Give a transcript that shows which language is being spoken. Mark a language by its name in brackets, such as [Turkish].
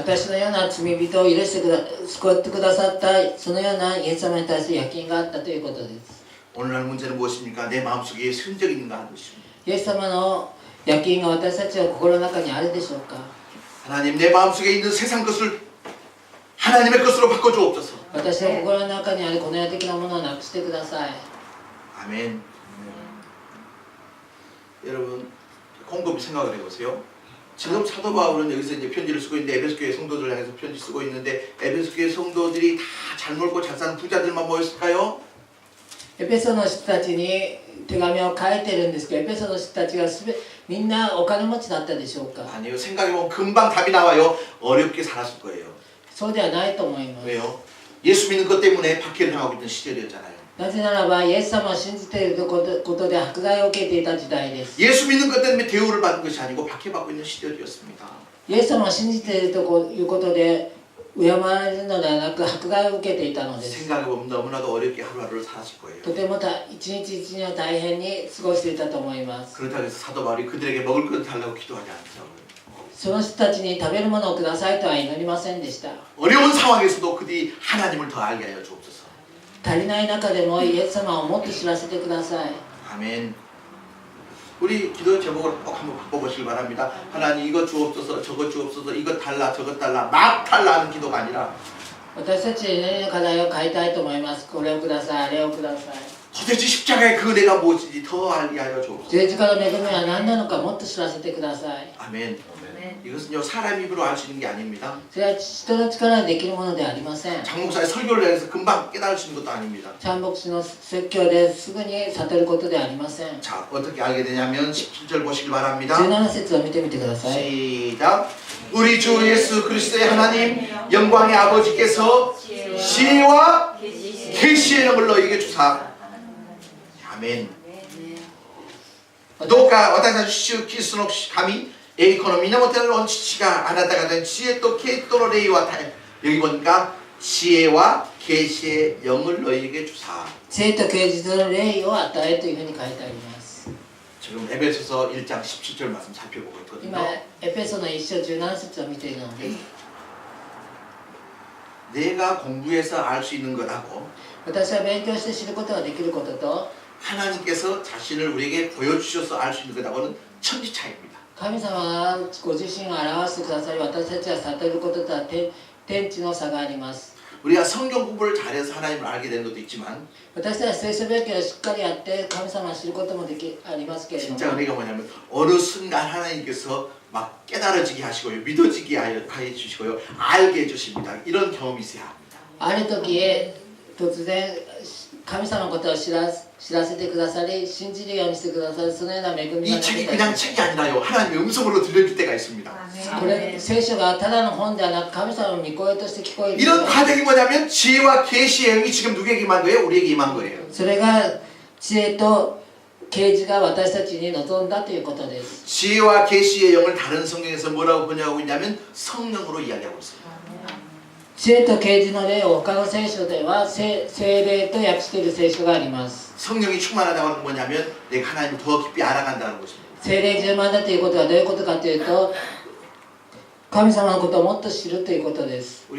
[Japanese] 私のような罪人を許して救ってくださったそのようなイエス様に対する焼き印があったということです。 [Korean] 오늘날 문제는 무엇입니까? 내 마음속에 예수 흔적이 있는가 하는 것입니다. [Japanese] イエス様の焼き印が私たちの心の中にあるでしょうか。 [Korean] 하나님 내 마음속에 있는 세상 것을 하나님의 것으로 바꿔주옵소서. [Japanese] 私の心の中にあるこの世的なものをなくしてください。 [Korean] 아멘. 여러분 곰곰이 생각을 해보세요. 지금 사도 바울은 여기서 이제 편지를 쓰고 있는데 에베소 교회 성도들을 향해서 편지 쓰고 있는데 에베소 교회 성도들이 다 잘 놀고 잘 사는 부자들만 모였을까요? [Japanese] エペソの人たちに手紙を書いてるんですけど、エペソの人たちがみんなお金持ちだったでしょうか。 [Korean] 아니요. 생각해보면 금방 답이 나와요. 어렵게 살았을 거예요. [Japanese] そうではないと思います。 [Korean] 왜요? 예수 믿는 것 때문에 박해를 당하고 있던 시절이었잖아요. [Japanese] なぜならばイエス様を信じていることで迫害を受けていた時代です。 [Korean] 예수 믿는 것 때문에 대우를 받는 것이 아니고 박해받고 있는 시절이었습니다. [Japanese] イエス様を信じているということで敬われるのではなく迫害を受けていたのです。 [Korean] 생각해보면 너무나도 어렵게 하루하루를 살았을 거예요. [Japanese] とても一日一日を大変に過ごしていたと思います。 [Korean] 그렇다고 해서 사도 바울이 그들에게 먹을 것을 달라고 기도하지 않더라고요. [Japanese] その人たちに食べるものをくださいとは祈りませんでした。 [Korean] 어려운 상황에서도 그들이 하나님을 더 알게 하여 주옵소서. [Japanese] 足りない中でもイエス様をもっと知らせてください。 [Korean] 아멘. 우리 기도 제목을 꼭 한번 바꿔보시기 바랍니다. 하나님 이것 주옵소서, 저것 주옵소서, 이것 달라, 저것 달라, 막 달라 하는 기도가 아니라 [Japanese] 私たちに祈りの課題を変えたいと思います。これをください、あれをください。 [Korean] 도대체 십자가의 그 은혜가 무엇인지 더 알게 하여 주옵소서. [Japanese] 十字架の恵みは何なのかもっと知らせてください。 [Korean] 아멘. 이것은요 사람 입으로 알 수 있는 게 아닙니다. [Japanese] それは人の力でできるものではありません。 [Korean] 장목사의 설교를 해서 금방 깨달을 수 있는 것도 아닙니다. [Japanese] チャン牧師の説教ですぐに悟ることではありません。 [Korean] 자 어떻게 알게 되냐면 17절 보시길 바랍니다. [Japanese] 17節を見てみてください。 [Korean] 시작. 우리 주 예수 그리스도의 하나님 영광의 아버지께서 지혜와 계시의 영을 너희에게 주사. 아멘. [Japanese] どうか私たち主キリストの神栄光の源なる御父があなた方に知恵と啓示の霊を与え [Korean] 여기 보니까 지혜와 계시의 영을 너희에게 주사. [Japanese] 知恵と啓示の霊を与えというふうに書いてあります。 [Korean] 지금 에베소서 1장 17절 말씀 살펴보고 [Japanese] 今 [Korean] 있거든요. [Japanese] エペソの一章17節を見ているのです。 [Korean] 내가 공부해서 알 수 있는 것하고 [Japanese] 私は勉強して知ることができることと [Korean] 하나님께서 자신을 우리에게 보여주셔서 알 수 있는 것하고는 천지 차이입니다. [Japanese] 神様がご自身を表してくださり私たちは悟ることとは天地の差があります。 [Korean] 우리가 성경 공부를 잘해서 하나님을 알게 되는 것도 있지만 [Japanese] 私たちは聖書勉強をしっかりやって神様を知ることもありますけれども [Korean] 진짜 은혜가 뭐냐면 어느 순간 하나님께서 막 깨달아지게 하시고요 믿어지게 하여 주시고요 알게 해주십니다. 이런 경험이 있어야 합니다. [Japanese] ある時突然神様のことを知らせてくださり信じるようにしてくださるそのような恵みが [Korean] 이 책이 그냥 책이 아니라요 하나님의 음성으로 들려질 때가 있습니다. [Japanese] これ聖書がただの本ではなく神様の御声として聞こえる [Korean] 이런 과정이 뭐냐면 지혜와 계시의 영이 지금 누구에게 임한 거예요? 우리에게 임한 거예요. [Japanese] それが知恵と啓示が私たちに望んだということです。 [Korean] 지혜와 계시의 영을 다른 성경에서 뭐라고 번역하고 있냐면 성령으로 이야기하고 있어요. [Japanese] 知恵と啓示の霊を他の聖書では聖霊と訳している聖書があります。 [Korean] 성령이 충만하다고 하는 건 뭐냐면 내가 하나님을 더 깊이 알아간다는 것입니다. [Japanese] 聖霊充満だということはどういうことかというと神様のことをもっと知るということです。